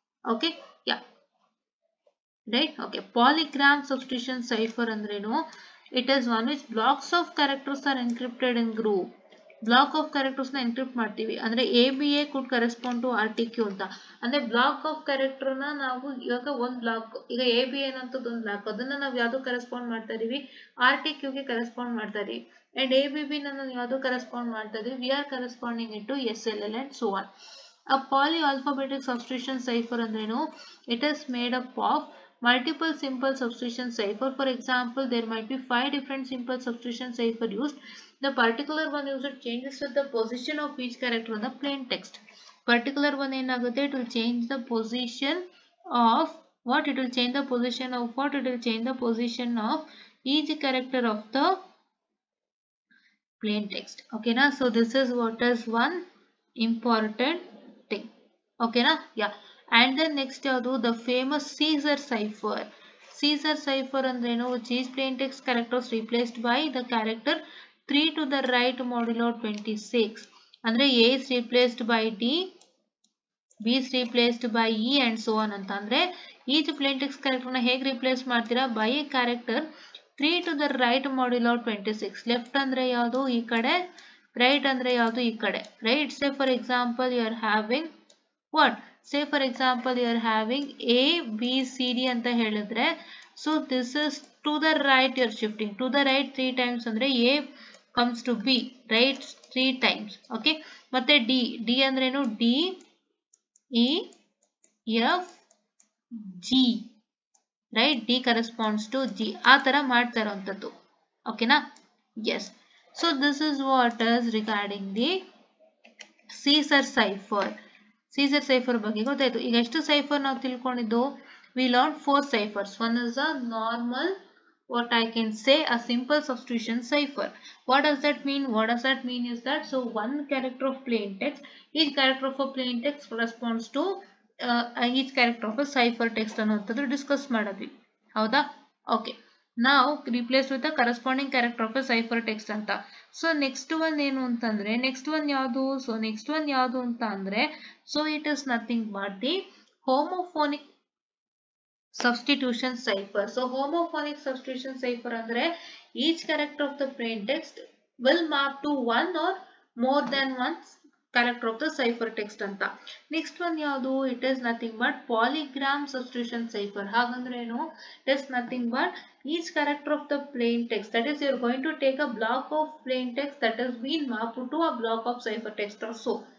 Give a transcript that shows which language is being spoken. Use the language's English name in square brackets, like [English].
[English] Okay, yeah right. Okay, polygram substitution cipher ಅಂದ್ರೇನು, it is one which blocks of characters are encrypted in group. Block of characters ನ encrypt ಮಾಡ್ತೀವಿ. ಅಂದ್ರೆ ABA could correspond to RTQ ಅಂತ. [Kannada] ಅಂದ್ರೆ [English] block of character [Kannada] ನ ನಾವು ಇವಾಗ ಒಂದ್ ಬ್ಲಾಕ್, ಈಗ ABA ಅನ್ನೋಂಥದ್ದು ಒಂದು ಬ್ಲಾಕ್, ಅದನ್ನ ನಾವು ಯಾವ್ದು ಕರೆಸ್ಪಾಂಡ್ ಮಾಡ್ತಾ ಇದೀವಿ, RTQ ಗೆ ಕರೆಸ್ಪಾಂಡ್ ಮಾಡ್ತಾ ಇದೀವಿ. [English] and ABB [Kannada] ನಾವು ಯಾವ್ದು ಕರೆಸ್ಪಾಂಡ್ ಮಾಡ್ತಾ ಇದೀವಿ, [English] we are corresponding it to SLL and so on. A polyalphabetic substitution cipher ಅಂದ್ರೇನು, it is made up of multiple simple substitution cipher. For example, there might be 5 different simple substitution cipher used. The particular one used changes with the position of each character on the plain text. Particular one ಏನಾಗುತ್ತೆ, it will change the position of what? It will change the position of what? It will change the position of each character of the plain text. Okay na? So this is what is one important thing. Okay na? Yeah. And then next ಯಾವುದು, the famous Caesar cipher. Caesar cipher ಅಂದ್ರೇನು, which is plain text characters replaced by the character 3 to the right modulo 26. ಅಂದ್ರೆ A is replaced by D, B is replaced by E and so on ಅಂತ. ಅಂದ್ರೆ each plain text character ನ [Kannada] ಹೇಗೆ replace ಮಾಡ್ತೀರಾ, [English] by a character 3 to the right modulo 26. [Kannada] Left ಅಂದ್ರೆ ಯಾವುದು, ಈ ಕಡೆ, ರೈಟ್ ಅಂದ್ರೆ ಯಾವುದು, ಈ ಕಡೆ, right. [English] Say for example you are having what? Say for example you are having A, B, C, D [Kannada] ಅಂತ ಹೇಳಿದ್ರೆ, [English] so this is to the right you are shifting. To the right 3 times ಅಂದ್ರೆ A comes to B, right, 3 times. Okay, ಮತ್ತೆ D ಅಂದ್ರೇನು, D, E, F, G, right, D corresponds to G. [Kannada] ಆ ತರ ಮಾಡ್ತಾ ಇರೋಂಥದ್ದು. [English] ಓಕೆನಾ? Yes. So this is what is regarding the Caesar cipher. [Kannada] Caesar cipher ಬಗ್ಗೆ ಗೊತ್ತಾಯ್ತು. ಈಗ ಎಷ್ಟು ಸೈಫರ್ ನಾವು ತಿಳ್ಕೊಂಡಿದ್ದು, [English] we learned 4 ciphers. One is a normal, what I can say, a simple substitution cipher. What does that mean? What does that mean is that, so one character of plain text, each character of a plain text corresponds to each character of a cipher text [Kannada] ಅನ್ನೋಂಥದ್ದು discuss ಮಾಡಿದ್ವಿ, ಹೌದಾ? [English] Okay, ನಾವು replace with the corresponding character of a cipher text ಅಂತ. So next one [Kannada] ಏನು ಅಂತಂದ್ರೆ, [English] Next one ಯಾವುದು, so next one ಯಾವುದು ಅಂತ ಅಂದ್ರೆ, so it is nothing but the homophonic substitution cipher. So homophonic substitution cipher andre each character of the plain text will map to one or more than one character of the ciphertext ಅಂತ. Next one ಯಾವುದು? It is nothing but polygram substitution cipher. [Kannada] ಹಾಗಂದ್ರೆ ಏನು? [English] It is nothing but each character of the plain text. That is, you are going to take a block of plain text that has been mapped to a block of ciphertext or so.